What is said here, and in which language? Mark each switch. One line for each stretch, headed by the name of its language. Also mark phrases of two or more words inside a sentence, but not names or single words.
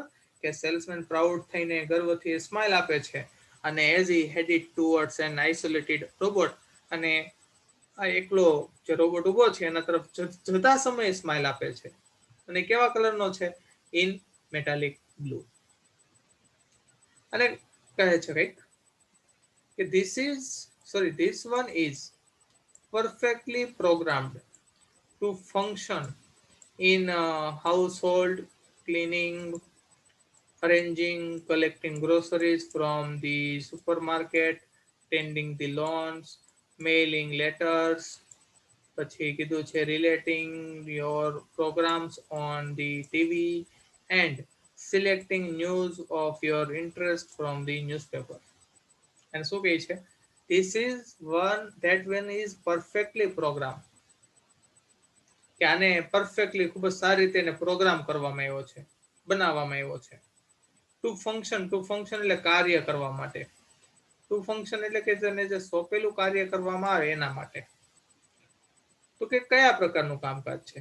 Gujarati: કે
English: salesman proud
Gujarati: થઈને ગર્વથી સ્માઇલ આપે છે, અને
English: as he headed towards an isolated robot,
Gujarati: અને આ એકલો જે રોબોટ ઉભો છે એના તરફ જતા સમયે સ્માઇલ આપે છે, અને કેવા કલરનો છે?
English: in metallic blue.
Gujarati: અને કહે છે કંઈક કે
English: this one is perfectly programmed to function in household cleaning, arranging, collecting groceries from the supermarket, tending the lawns, mailing letters,
Gujarati: પછી કીધું છે
English: relating your programs on the TV, and selecting news of your interest from the newspaper.
Gujarati: અને શું કહે છે?
English: This is one is perfectly programmed,
Gujarati: કે આને પરફેક્ટલી, ખૂબ જ સારી રીતે એને પ્રોગ્રામ કરવામાં આવ્યો છે, બનાવવામાં આવ્યો છે.
English: to function
Gujarati: એટલે કાર્ય કરવા માટે.
English: to function
Gujarati: એટલે કે તેને જે સોંપેલું કાર્ય કરવામાં આવે એના માટે. તો કે કયા પ્રકારનું કામકાજ છે?